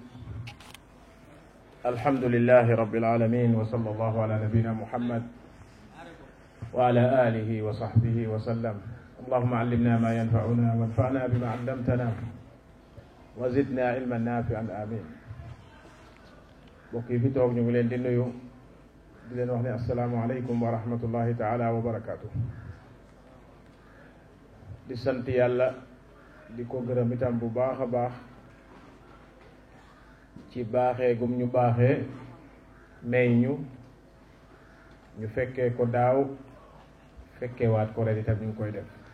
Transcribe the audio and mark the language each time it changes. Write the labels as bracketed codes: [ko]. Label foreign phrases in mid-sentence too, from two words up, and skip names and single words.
[ar] الحمد لله رب العالمين، وصلى الله على نبينا محمد وعلى آله وصحبه وسلم. اللهم علمنا ما ينفعنا وانفعنا بما علمتنا وزدنا علما نافعا آمين. [wo] mbokk yi fi toog ñu ngi leen di nuyu di leen wax ne [ar] السلام عليكم ورحمة الله تعالى وبركاته. [wo] di sant yàlla di ko gërëm itam bu baax a baax ci baaxee gum ñu baaxee may ñu fekkee ko daaw fekkee waat ko ren itam ñu ngi koy def.